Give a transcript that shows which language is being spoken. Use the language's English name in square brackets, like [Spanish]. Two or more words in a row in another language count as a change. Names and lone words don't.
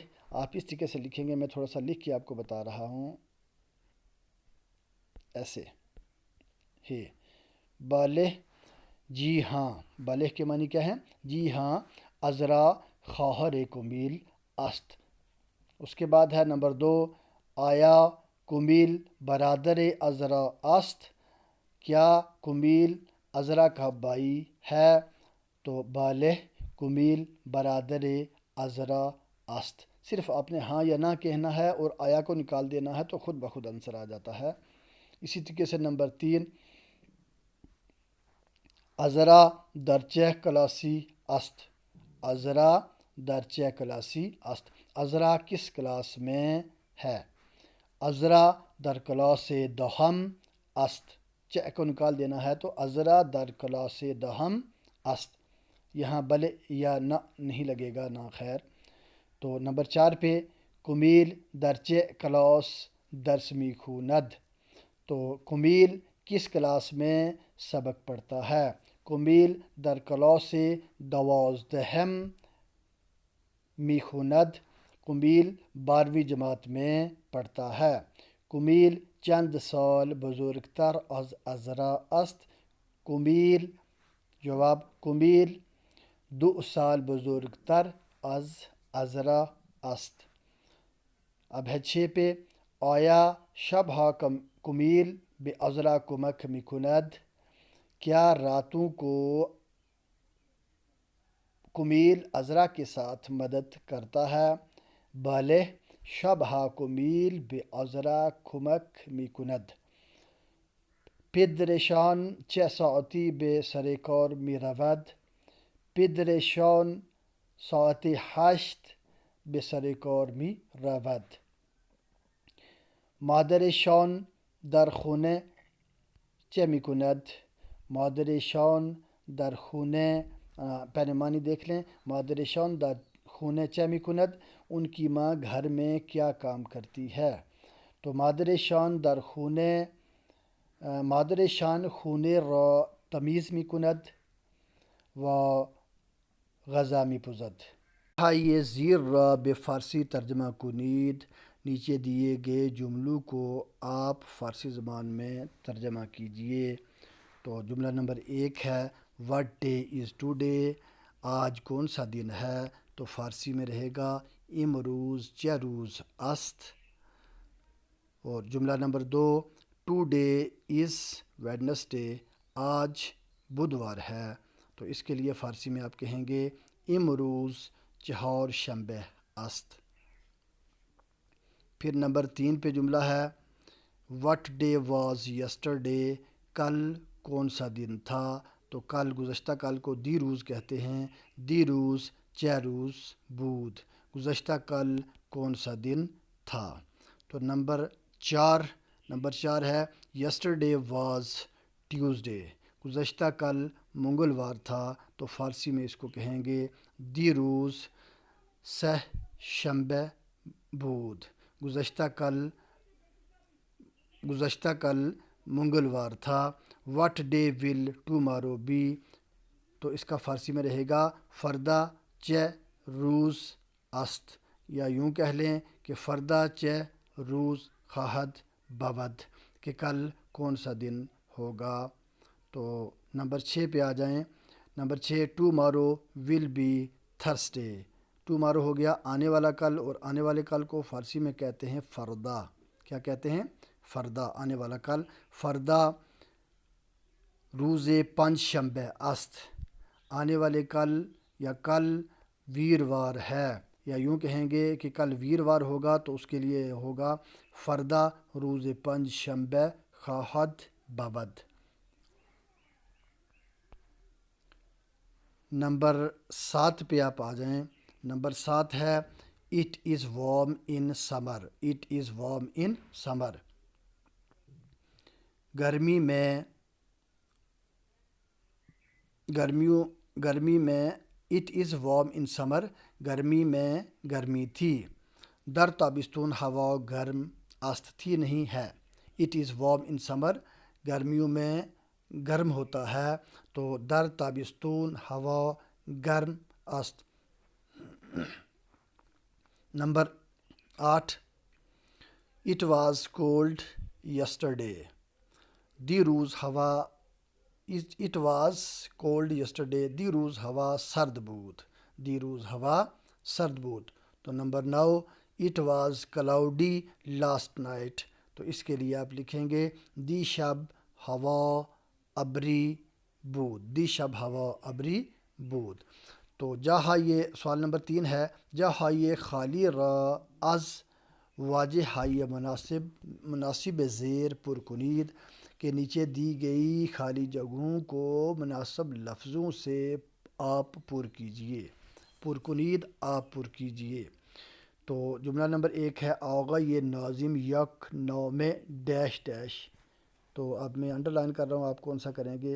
[Urdu] آپ اس طریقے سے لکھیں گے، میں تھوڑا سا لکھ کے آپ کو بتا رہا ہوں، ایسے ہے بالہ، جی ہاں، بالہ کے معنی کیا ہے؟ [Persian] جی ہاں، عذرا خواہر کمیل است۔ [Urdu] اس کے بعد ہے نمبر 2، [Persian] آیا کمیل برادر عذرا است، [Urdu] کیا کمیل عذرا کا بھائی ہے؟ [Persian] تو بالہ کمیل برادر عذرا است۔ [Urdu] صرف آپ نے ہاں یا نہ کہنا ہے اور آیا کو نکال دینا ہے تو خود بخود آنسر آ جاتا ہے۔ اسی طریقے سے نمبر 3، [Persian] عذرا درچہ کلاسی است، عذرا درچہ کلاسی است، [Urdu] عذرا کس کلاس میں ہے؟ [Persian] عذرا در کلاس دهم است، [Urdu] چہ کو نکال دینا ہے تو [Persian] عذرا در کلاس دهم است، [Urdu] یہاں بلے یا نہ نہیں لگے گا، نہ خیر۔ تو نمبر 4 پہ [Persian] کمیل درچہ کلاس درس میخوند، [Urdu] تو کمیل کس کلاس میں سبق پڑھتا ہے؟ [Persian] کمیل در کلاس 12 میخوند، [Urdu] کمیل 12ویں جماعت میں پڑھتا ہے۔ [Persian] کمیل چند سال بزرگتر از عذرا است، کمیل جواب کمیل 2 سال بزرگتر از عذرا است۔ [Urdu] اب ہے 6 پہ [Persian] آیا شبها کمیل به عذرا کمک میکند، [Urdu] کیا راتوں کو کمیل عذرا کے ساتھ مدد کرتا ہے؟ [Persian] بالہ شبها کمیل به عذرا کمک میکند، پدرشان چه ساعتی به سر کار میرود؟ پدرشان ساعت 8 به سر کار میرود، مادرشان در خانه چه میکند؟ مادرشان در خانه [Urdu] پہلے معنی دیکھ لیں، [Persian] مادرشان در خانه چه میکند، [Urdu] ان کی ماں گھر میں کیا کام کرتی ہے؟ [Persian] تو مادرشان در خانه، مادرشان خانه را تمیز میکند و غذا میپزد۔ یہ زیر را به فارسی ترجمہ کنید، [Urdu] نیچے دیے گئے جملوں کو آپ فارسی زبان میں ترجمہ کیجئے۔ تو جملہ نمبر 1 ہے [English] what day is today, [Urdu] آج کون سا دن ہے؟ تو فارسی میں رہے گا [Persian] امروز چه روز است۔ [Urdu] اور جملہ نمبر 2، [English] today is Wednesday, [Urdu] آج بدوار ہے، تو اس کے لیے فارسی میں آپ کہیں گے [Persian] امروز چہارشنبه است۔ [Urdu] پھر نمبر 3 پہ جملہ ہے [English] what day was yesterday, [Urdu] کل کون سا دن تھا؟ تو کل گزشتہ کل کو [Persian] دی روز [Urdu] کہتے ہیں، [Persian] دی روز چه روز بود، [Urdu] گزشتہ کل کون سا دن تھا۔ تو نمبر 4 ہے [English] yesterday was Tuesday, [Urdu] گزشتہ کل منگلوار تھا، تو فارسی میں اس کو کہیں گے [Persian] دی روز سه شنبه بود، [Urdu] گزشتہ کل منگلوار تھا۔ [English] what day will tomorrow be, [Urdu] تو اس کا فارسی میں رہے گا [Persian] فردا چه روز است، [Urdu] یا یوں کہہ لیں کہ [Persian] فردا چه روز خواهد بود، [Urdu] کہ کل کون سا دن ہوگا۔ تو نمبر 6 پہ آ جائیں۔ نمبر 6، [English] tomorrow will be Thursday, [Urdu] ٹمارو ہو گیا آنے والا کل، اور آنے والے کل کو فارسی میں کہتے ہیں فردا۔ کیا کہتے ہیں؟ فردا، آنے والا کل۔ [Persian] فردا روز پنج شنبه است، [Urdu] آنے والے کل یا کل ویروار ہے، یا یوں کہیں گے کہ کل ویروار ہوگا تو اس کے لیے ہوگا [Persian] فردا روز پنج شنبه خواهد بود۔ [Urdu] نمبر 7 پہ آپ آ جائیں۔ نمبر 7 ہے [English] it is warm in summer, it is warm in summer, [Urdu] گرمی میں [English] it is warm in summer, [Urdu] گرمی میں گرمی تھی۔ [Persian] در تابستون ہوا گرم است، [Urdu] تھی نہیں ہے۔ [English] it is warm in summer, [Urdu] گرمیوں میں گرم ہوتا ہے، تو [Persian] در تابستون ہوا گرم است۔ نمبر 8، [English] it was cold yesterday, [Persian] دی روز ہوا [English] it was cold yesterday, [Persian] دی روز ہوا سرد بود، دی روز ہوا سرد بود۔ [Urdu] تو نمبر 9، [English] it was cloudy last night, [Urdu] تو اس کے لیے آپ لکھیں گے [Persian] دی شب ہوا ابری بود، دی شب ہوا ابری بود۔ [Urdu] تو جاہائے سوال نمبر 3 ہے، [Persian] جاہائے خالی را از واجہ ہائے مناسب زیر پر کنید، [Urdu] کے نیچے دی گئی خالی جگہوں کو مناسب لفظوں سے آپ پر کیجئے، [Persian] پر کنید [Urdu] آپ پر کیجئے۔ تو جملہ نمبر 1 ہے، [Persian] آغا یہ ناظم یک نام [English] dash dash. [Urdu] تو اب میں انڈر لائن کر رہا ہوں، آپ کون سا کریں گے؟